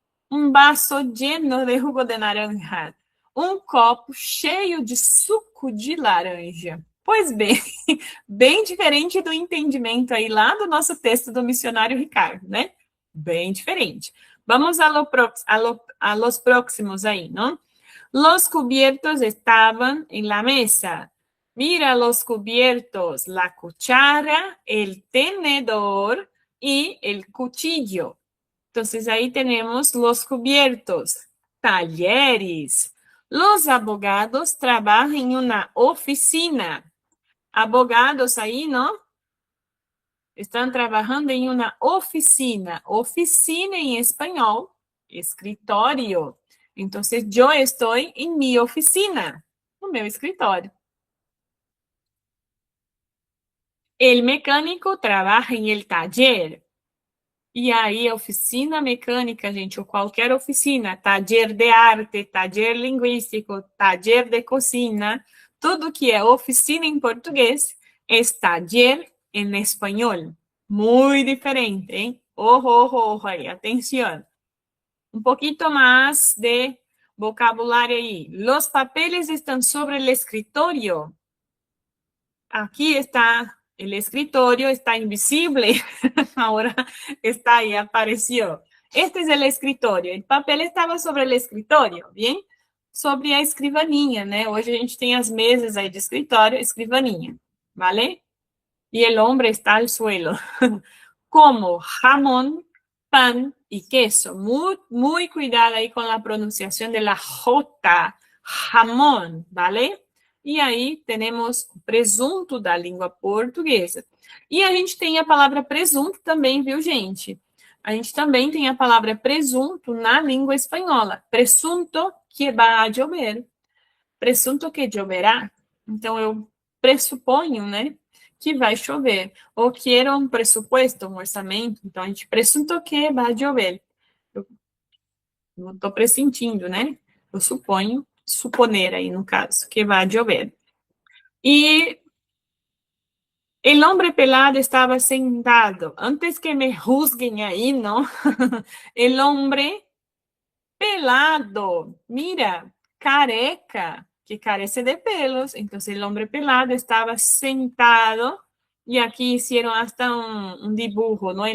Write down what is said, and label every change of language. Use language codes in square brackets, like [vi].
[es] Um vaso lleno de jugo de naranja. [pt] Um copo cheio de suco de laranja. Pois bem, bem diferente do entendimento aí lá do nosso texto do missionário Ricardo, né? Bem diferente. [es] Vamos a los próximos [pt] aí, não? [es] Los cubiertos estaban en la mesa. Mira los cubiertos, la cuchara, el tenedor y el cuchillo. Entonces ahí tenemos los cubiertos, talleres. Los abogados trabajan en una oficina. Abogados ahí, ¿no? Están trabajando en una oficina. Oficina en español, escritorio. Entonces yo estoy en mi oficina, [pt] no meu escritorio. [es] El mecánico trabaja en el taller. [pt] E aí, oficina mecânica, gente, ou qualquer oficina, [es] taller de arte, taller linguístico, taller de cocina, [pt] tudo que é oficina em português é taller em espanhol. Muito diferente, hein? Ojo, ojo, ojo aí, atenção. Um pouquinho mais de vocabulário aí. [es] Los papeles estão sobre el escritorio. Aquí está el escritorio, está invisible, ahora está ahí, apareció. Este es el escritorio, el papel estava sobre el escritorio, bien? [pt] Sobre a escrivaninha, né? Hoje a gente tem as mesas aí de escritório, escrivaninha, ¿vale? [es] Y el hombre está al suelo. Como jamón, pan y queso. [pt] Muy cuidado aí com a pronunciação [es] de la J, jamón, [pt] ¿vale? E aí temos o presunto da língua portuguesa. E a gente tem a palavra presunto também, viu, gente? A gente também tem a palavra presunto na língua espanhola. [es] Presunto que va a llover. Presunto que lloverá. [pt] Então, eu pressuponho, né, que vai chover. Ou quero um pressuposto, um orçamento. Então, a gente presunto que vai chover. Eu não estou pressentindo, né? Eu suponho, suponer aí no caso, que vai chover. [es] E el hombre pelado estaba sentado. Antes que me juzguen ahí, ¿no? El hombre pelado, mira, [pt] careca, que carece de pelos. [es] Entonces el hombre pelado estaba sentado y aquí hicieron hasta un dibujo, ¿no?